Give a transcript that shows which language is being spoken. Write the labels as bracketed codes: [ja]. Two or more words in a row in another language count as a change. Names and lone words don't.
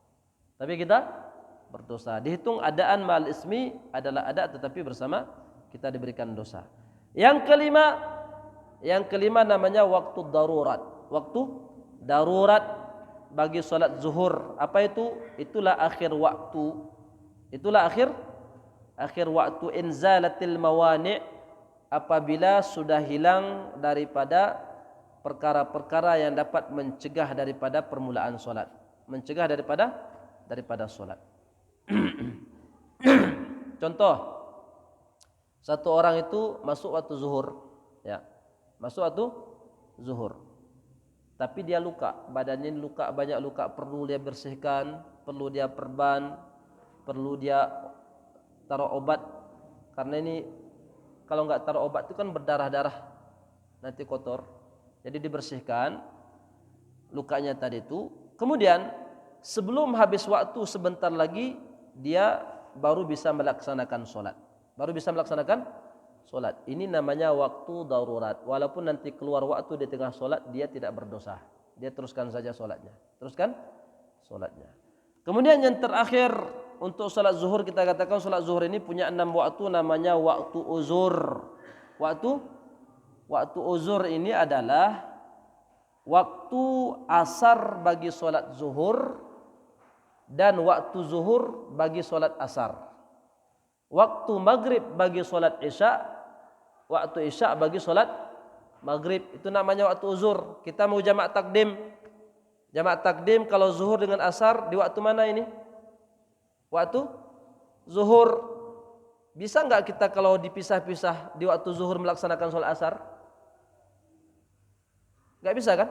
[id] Dihitung [ar] أداء مع الإثم [id] adalah ada, tetapi bersama kita diberikan dosa. Yang kelima namanya waktu darurat. Waktu darurat bagi solat zuhur. Apa itu? Itulah akhir waktu. Akhir waktu [ar] إزالة الموانع', [id] apabila sudah hilang daripada perkara-perkara yang dapat mencegah daripada permulaan solat, mencegah daripada solat. Contoh, satu orang itu masuk waktu zuhur, ya, masuk waktu zuhur, tapi dia luka, badannya luka, banyak luka, perlu dia bersihkan, perlu dia perban, perlu dia taruh obat, karena ini kalau nggak taruh obat itu kan berdarah-darah, nanti kotor. Jadi dibersihkan lukanya tadi itu. Kemudian sebelum habis waktu sebentar lagi dia baru bisa melaksanakan solat. Ini namanya waktu darurat. Walaupun nanti keluar waktu di tengah solat, dia tidak berdosa. Dia teruskan saja solatnya. Kemudian yang terakhir untuk solat zuhur, kita katakan solat zuhur ini punya 6 waktu, namanya waktu uzur. Waktu uzur ini adalah waktu asar bagi solat zuhur dan waktu zuhur bagi solat asar. waktu maghrib bagi solat isya, waktu isya bagi solat maghrib. Itu namanya waktu uzur. Kita mau jamak takdim. Jamak takdim kalau zuhur dengan asar di waktu mana ini? Waktu zuhur. Bisa enggak kita kalau dipisah-pisah di waktu zuhur melaksanakan sholat asar? Enggak bisa kan?